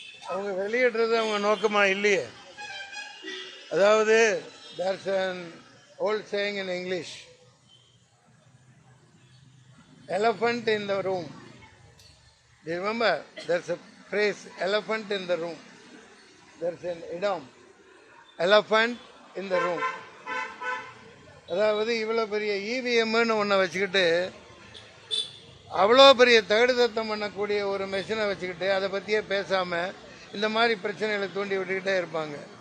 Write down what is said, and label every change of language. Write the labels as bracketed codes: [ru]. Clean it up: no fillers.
[ta] அவங்க வெளியிடுறது அவங்க நோக்கமா இல்லையே. [en] அதாவது there's an old saying in English, elephant in the room. Do you remember? There's a phrase, elephant in the room. There's an idiom, elephant in the room. [ta] அதாவது இவ்வளோ பெரிய இவிஎம்னு ஒன்றை வச்சுக்கிட்டு, அவ்வளோ பெரிய தகுதித்தம் பண்ணக்கூடிய ஒரு மெஷினை வச்சுக்கிட்டு அதை பற்றியே பேசாமல் இந்த மாதிரி பிரச்சனைகளை தூண்டி விட்டுக்கிட்டே இருப்பாங்க.